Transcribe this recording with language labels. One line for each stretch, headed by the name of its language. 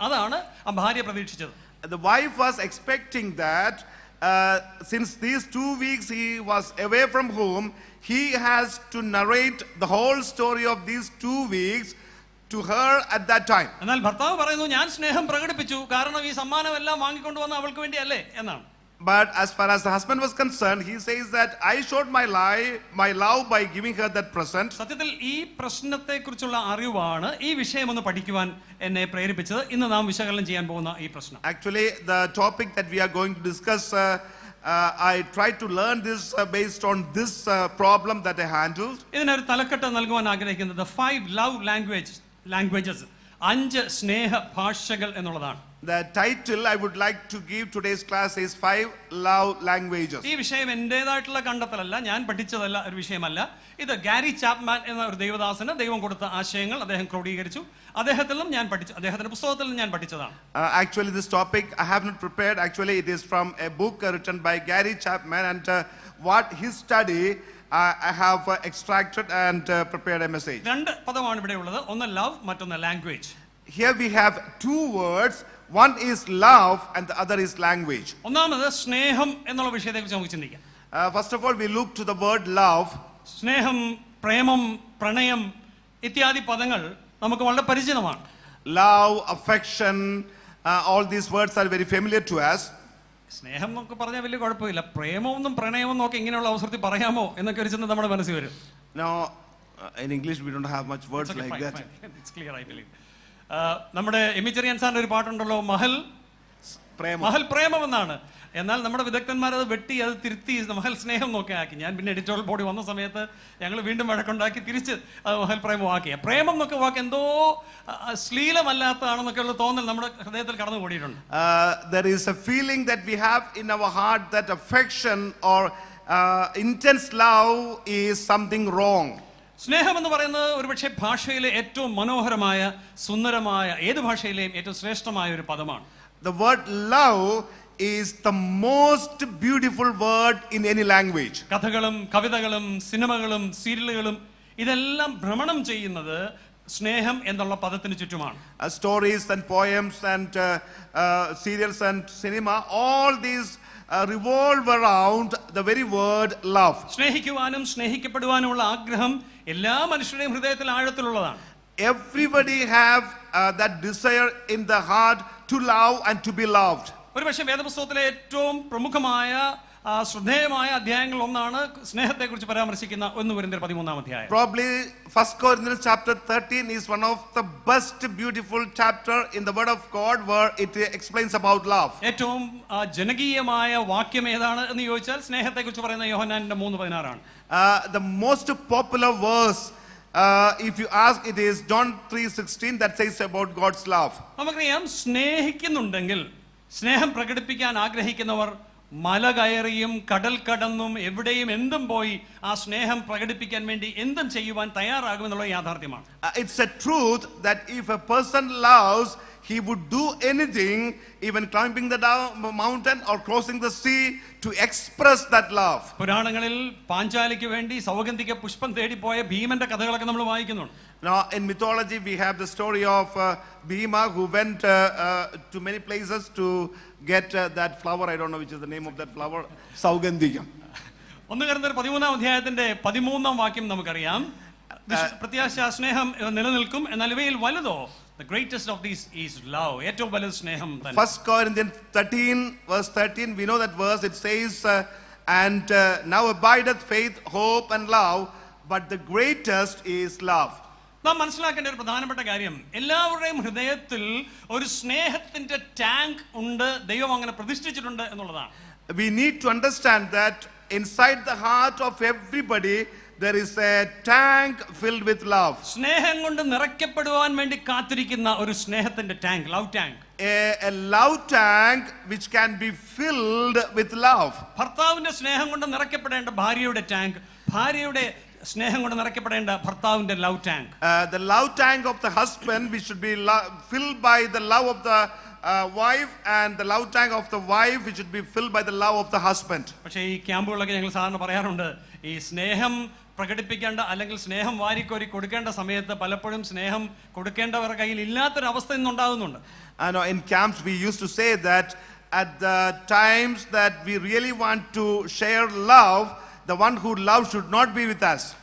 Malayalam: അതാണ് ആ ഭാര്യ പ്രതീക്ഷിച്ചത്.
English: The wife was expecting that since these 2 weeks he was away from home, he has to narrate the whole story of these 2 weeks to her at that time.
Malayalam: എന്നാൽ ഭർത്താവ് പറയുന്നു, ഞാൻ സ്നേഹം പ്രകടിപ്പിച്ചു, കാരണം ഈ സമ്മാനം എല്ലാം വാങ്ങിക്കൊണ്ടുവന്ന അവൾക്ക് വേണ്ടിയല്ലേ എന്നാണ്.
English: But as far as the husband was concerned, he says that I showed my love by giving her that present.
Malayalam: സത്യത്തിൽ ഈ പ്രശ്നത്തെക്കുറിച്ചുള്ള അറിവാണ് ഈ വിഷയം ഒന്ന് പഠിക്കുവാൻ എന്നെ പ്രേരിപ്പിച്ചത്. ഇന്ന് നാം വിശകലനം ചെയ്യാൻ പോകുന്ന ഈ പ്രശ്നം.
English: Actually, the topic that we are going to discuss, I tried to learn this based on this problem that I handled.
Malayalam: ഇതിനൊരു തലക്കെട്ട് നൽകുവാൻ ആഗ്രഹിക്കുന്നത്
English: 5 love languages,
Malayalam: 5 സ്നേഹ ഭാഷകൾ എന്നുള്ളതാണ്.
English: The title I would like to give today's class is 5 love languages.
Malayalam: ഈ വിഷയം എന്റേതായിട്ടുള്ള കണ്ടെത്തലല്ല, ഞാൻ പഠിച്ചതല്ല, ഒരു വിഷയമല്ല. ഇത് ഗാരി ചാപ്മാൻ എന്ന ഒരു ദൈവദാസന് ദൈവം കൊടുത്ത ആശയങ്ങൾ അദ്ദേഹം ക്രോഡീകരിച്ചു. അദ്ദേഹത്തിന്റെ പുസ്തകത്തിൽ നിന്ന് ഞാൻ പഠിച്ചതാണ്.
English: Actually, this topic I have not prepared. Actually, it is from a book written by Gary Chapman, and what his study I have extracted and prepared a message.
Malayalam: 2 പദമാണ് ഇവിടെ ഉള്ളത്. ഒന്ന് love, മറ്റൊന്ന് language.
English: Here we have 2 words. One is love and the other is language.
Malayalam: ഒന്നാമത് സ്നേഹം എന്നുള്ള വിഷയത്തെക്കുറിച്ച് നമുക്ക് ചിന്തിക്കാം.
English: First of all, we look to the word love.
Malayalam: സ്നേഹം, പ്രേമം, പ്രണയം ഇത്യാദി പദങ്ങൾ നമുക്ക് വളരെ പരിചിതമാണ്.
English: Love, affection, all these words are very familiar to us.
Malayalam: സ്നേഹം എന്നൊക്കെ പറഞ്ഞാൽ വലിയ കുഴപ്പമില്ല. പ്രേമമൊന്നും പ്രണയമൊന്നും ഒക്കെ ഇങ്ങനെയുള്ള അവസരത്തിൽ പറയാമോ എന്നൊക്കെ ഒരു ചിന്ത നമ്മുടെ മനസ്സിൽ വരും.
English: Now, in English we don't have much words like that. It's clear, I believe.
Malayalam: നമ്മുടെ എമിച്ചെറിയാൻ സാറിന്റെ ഒരു പാട്ടുണ്ടല്ലോ, മഹൽ പ്രേമം എന്നാണ്. എന്നാൽ നമ്മുടെ വിദഗ്ധന്മാർ അത് വെട്ടി, അത് തിരുത്തി മഹൽ സ്നേഹം നോക്കി ആക്കി. ഞാൻ പിന്നെ എഡിറ്റോറിയൽ ബോഡി വന്ന സമയത്ത് ഞങ്ങൾ വീണ്ടും വഴക്കുണ്ടാക്കി തിരിച്ച് അത് മഹൽ പ്രേമമാക്കി. പ്രേമം എന്നൊക്കെ വാക്ക് എന്തോ ശ്ലീലമല്ലാത്തതാണെന്നൊക്കെ ഉള്ള തോന്നൽ നമ്മുടെ ഹൃദയത്തിൽ കടന്നു കൂടിയിട്ടുണ്ട്.
English: There is a feeling that we have in our heart that affection or intense love is something wrong.
Malayalam: സ്നേഹം എന്ന് പറയുന്നത് ഒരുപക്ഷെ ഭാഷയിലെ ഏറ്റവും മനോഹരമായ, സുന്ദരമായ, ഏത് ഭാഷയിലെയും ഏറ്റവും ശ്രേഷ്ഠമായ ഒരു പദമാണ്.
English: The word love is the most beautiful word in any language.
Malayalam: കഥകളും കവിതകളും സിനിമകളും സീരിയലുകളും ഇതെല്ലാം ഭ്രമണം ചെയ്യുന്നത് സ്നേഹം എന്നുള്ള പദത്തിന് ചുറ്റുമാണ്.
English: Stories and poems and serials and cinema, all these revolve around the very word love.
Malayalam: സ്നേഹിക്കുവാനും സ്നേഹിക്കപ്പെടുവാനുമുള്ള ആഗ്രഹം എല്ലാ മനുഷ്യരുടെയും ഹൃദയത്തിൽ ആഴത്തിലുള്ളതാണ്.
English: Everybody have that desire in the heart to love and to be loved.
Malayalam: ഒരുപക്ഷെ വേദപുസ്തകത്തിലെ ഏറ്റവും പ്രമുഖമായ ശ്രദ്ധേയമായ അധ്യായങ്ങൾ ഒന്നാണ് സ്നേഹത്തെക്കുറിച്ച് പരാമർശിക്കുന്ന 1 കൊരിന്ത്യർ 13-ാം അധ്യായം.
English: Probably 1 Corinthians chapter 13 is one of the best beautiful chapter in the word of God where it explains about love.
Malayalam: ഏറ്റവും ജനകീയമായ വാക്യം ഏതാണ് എന്ന് ചോദിച്ചാൽ സ്നേഹത്തെക്കുറിച്ച് പറയുന്ന യോഹന്നാന്റെ 3:16 ആണ്.
English: The most popular verse, if you ask, it is John 3:16 that says about God's love.
Malayalam: നമുക്കറിയാം, സ്നേഹിക്കുന്നുണ്ടെങ്കിൽ, സ്നേഹം പ്രകടിപ്പിക്കാൻ ആഗ്രഹിക്കുന്നവർ മല കയറിയും കടൽ കടന്നും എവിടെയും എന്തും പോയി ആ സ്നേഹം പ്രകടിപ്പിക്കാൻ വേണ്ടി എന്തും ചെയ്യുവാൻ തയ്യാറാകുമെന്നുള്ള യാഥാർത്ഥ്യമാണ്.
English: It's a truth that if a person loves, he would do anything, even climbing the mountain or crossing the sea, to express that love.
Malayalam: പുരാണങ്ങളിൽ പാഞ്ചാലിക്ക് വേണ്ടി സൗഗന്ധിക പുഷ്പം തേടിപ്പോയ ഭീമന്റെ കഥകളൊക്കെ നമ്മൾ വായിക്കുന്നുണ്ട്.
English: Now in mythology we have the story of Bhima who went to many places to get that flower. I don't know which is the name of that flower.
Malayalam: Saugandhikam. 1 കൊരിന്ത്യർ 13-ാം അധ്യായത്തിന്റെ 13-ാം വാക്യം നമുക്കറിയാം. പ്രത്യാശ, സ്നേഹം നിലനിൽക്കും, എന്നാൽ ഇവയിൽ വലുതോ,
English: the greatest of these is love.
Malayalam: ഏറ്റവും വലുത് സ്നേഹം തന്നെ.
English: 1 Corinthians 13 verse 13, we know that verse. It says and now abideth faith, hope and love, but the greatest is love.
Malayalam: നാം മനസ്സിലാക്കേണ്ട ഒരു പ്രധാനപ്പെട്ട കാര്യം, എല്ലാവരുടെയും ഹൃദയത്തിൽ ഒരു സ്നേഹത്തിന്റെ ടാങ്ക് ഉണ്ട്, ദൈവം അങ്ങനെ പ്രതിഷ്ഠിച്ചിട്ടുണ്ട് എന്നുള്ളതാണ്.
English: We need to understand that inside the heart of everybody there is a tank filled with love.
Malayalam: സ്നേഹം കൊണ്ട് നിറയ്ക്കപ്പെടുവാൻ വേണ്ടി കാത്തിരിക്കുന്ന ഒരു സ്നേഹത്തിന്റെ tank, love tank.
English: A love tank which can be filled with love.
Malayalam: ഭർത്താവിന്റെ സ്നേഹം കൊണ്ട് നിറയ്ക്കപ്പെടേണ്ട ഭാര്യയുടെ ടാങ്ക്, ഭാര്യയുടെ സ്നേഹം കൊണ്ട് നിറയ്ക്കപ്പെടേണ്ട ഭർത്താവിന്റെ love tank.
English: The love tank of the husband which should be filled by the love of the wife, and the love tank of the wife which should be filled by the love of the husband.
Malayalam: പക്ഷേ ഈ ക്യാമ്പുകളൊക്കെ ഞങ്ങൾ സാധാരണ പറയാറുണ്ട്, ഈ സ്നേഹം പ്രകടിപ്പിക്കേണ്ട അല്ലെങ്കിൽ സ്നേഹം വാരിക്കോരി കൊടുക്കേണ്ട സമയത്ത് പലപ്പോഴും സ്നേഹം കൊടുക്കേണ്ടവരുടെ കയ്യിൽ ഇല്ലാത്തൊരവസ്ഥ ഇന്നുണ്ടാകുന്നുണ്ട്.
English: In camps we used to say that at the times that we really want to share love, the one who loves should not be with us.